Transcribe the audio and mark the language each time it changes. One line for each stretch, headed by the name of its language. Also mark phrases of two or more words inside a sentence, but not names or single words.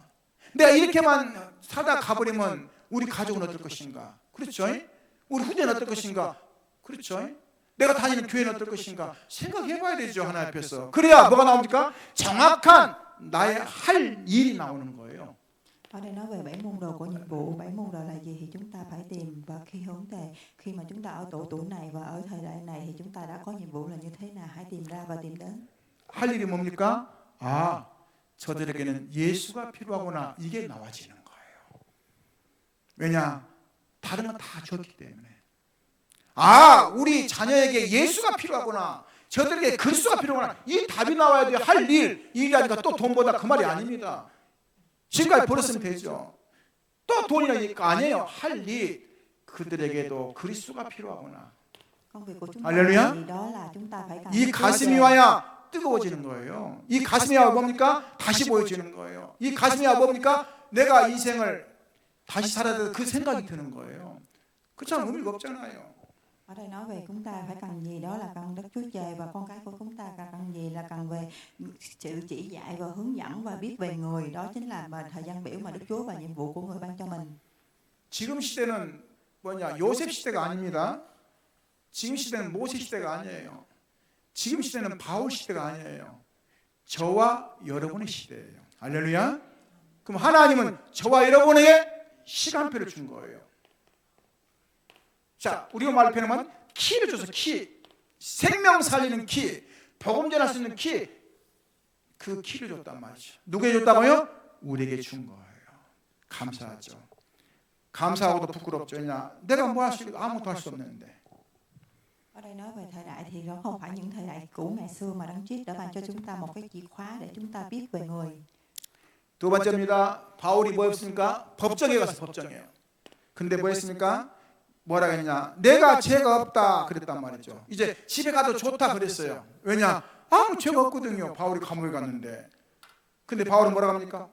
Korean: 내가 이렇게만 살다 가버리면 우리 가족은 어떨 것인가? 그렇죠? 우리 후대는 어떨 것인가? 그렇죠? 내가 다니는 교회는 어떨 것인가? 생각해봐야 되죠. 하나님 앞에서. 그래야 뭐가 나옵니까? 정확한 나의 할 일이 나오는 거예요.
Vietnamese: Ở đây nói về 7 môn đồ của nhiệm vụ. 7 môn đồ là gì thì chúng ta phải tìm và khi mà chúng ta ở độ tuổi này và ở thời đại này thì chúng ta đã có nhiệm vụ là như thế nào, hãy tìm ra và tìm đến.
Korean: 할 일이 뭡니까? 저들에게는 예수가 필요하구나. 이게 나와지는 거예요. 왜냐? 다른 건 다 줬기 때문에. 우리 자녀에게 예수가 필요하구나. 저들에게 그리스도가 필요하구나. 이 답이 나와야 돼요. 할 일. 일이라니까 또 돈보다 그 말이 아닙니다. 지금까지 벌었으면 되죠. 또 돈이라니까 아니에요. 할 일. 그들에게도 그리스도가 필요하구나.
Vietnamese: Công việc của chúng
Korean: 할렐루야.
Vietnamese: ta thì đó là chúng ta phải cần
Korean: 이 가슴이 와야 뜨거워지는 거예요. 이 가슴이 와야 뭡니까? 다시 보여지는 거예요. 이 가슴이 와야 뭡니까? 내가 인생을 다시 살아야 될 그 생각이 드는 거예요. 그렇잖아요. 의미가 없잖아요.
Vietnamese: Ở đây nói về chúng ta phải cần gì, đó là cần Đức Chúa Trời, và con cái của chúng ta cần gì là cần về sự chỉ dạy và hướng dẫn và biết về người. Đó chính là thời gian biểu mà Đức Chúa và nhiệm vụ của người ban cho mình.
Korean: 지금 시대는 뭐냐? 요셉 시대가 아닙니다. 지금 시대는 모세 시대가 아니에요. 지금 시대는 바울 시대가 아니에요. 저와 여러분의 시대예요. 할렐루야. 그럼 하나님은 저와 여러분에게 시간표를 준 거예요. 자, 우리가 말을 표현하면 키를 줘서 키, 생명 살리는 키, 복음 전할 수 있는 키, 그 키를 줬단 말이죠. 누구에게 줬다고요? 우리에게 준 거예요. 감사하죠. 감사하고도 부끄럽죠. 왜냐? 내가 뭐 할 수 있고 아무것도 할 수 없는데. Ở đây nói về thời đại thì nó không phải những thời đại cũ ngày xưa, mà Đấng Christ đã ban cho chúng ta một cái chìa khóa để chúng ta biết về người. 두 번째입니다. 바울이 뭐 했습니까? 법정에 가서 법정이에요. 근데 뭐 했습니까? 뭐라 했냐? 내가 죄가 없다 그랬단 말이죠. 이제 집에 가도 좋다 그랬어요. 왜냐? 아무 죄가 없거든요. 바울이 감옥에 갔는데. 근데 바울은 뭐라고 합니까?